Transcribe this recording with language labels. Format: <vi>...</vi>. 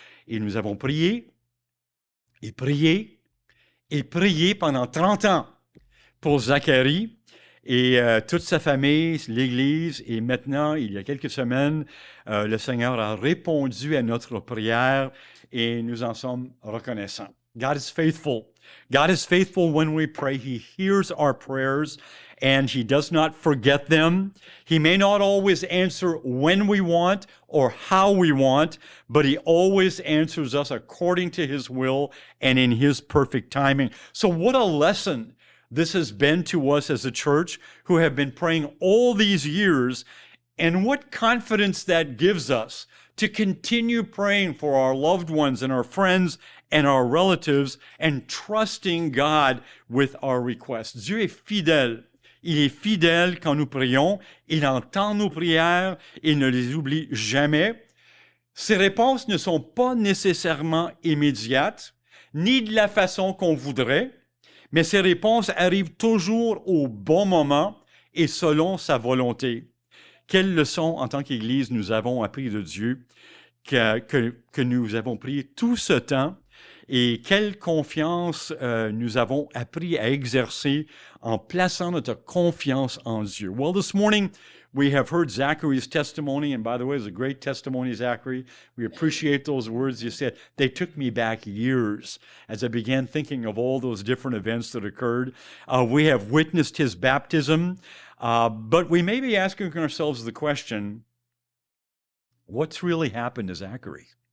<fr>Et nous avons prié et prié et prié pendant 30 ans pour Zacharie et toute sa famille, l'Église. Et maintenant, il y a quelques semaines, le Seigneur a répondu à notre prière et nous en sommes reconnaissants.</fr> <en>God is faithful. God is faithful when we pray. He hears our prayers and He does not forget them. He may not always answer when we want or how we want, but He always answers us according to His will and in His perfect timing. So what a lesson this has been to us as a church who have been praying all these years, and what confidence that gives us to continue praying for our loved ones and our friends and our relatives and trusting God with our requests.</en> <fr>Dieu est fidèle. Il est fidèle quand nous prions. Il entend nos prières. Il ne les oublie jamais. Ses réponses ne sont pas nécessairement immédiates, ni de la façon qu'on voudrait, mais ses réponses arrivent toujours au bon moment et selon sa volonté. Quelle leçon en tant qu'Église nous avons appris de Dieu, que nous avons pris tout ce temps, et quelle confiance nous avons appris à exercer en plaçant notre confiance en Dieu.</fr> <en>Well, this morning we have heard Zachary's testimony, and by the way, it's a great testimony, Zachary. We appreciate those words you said. They took me back years as I began thinking of all those different events that occurred. We have witnessed his baptism, but we may be asking ourselves the question, what's really happened to Zachary?</en>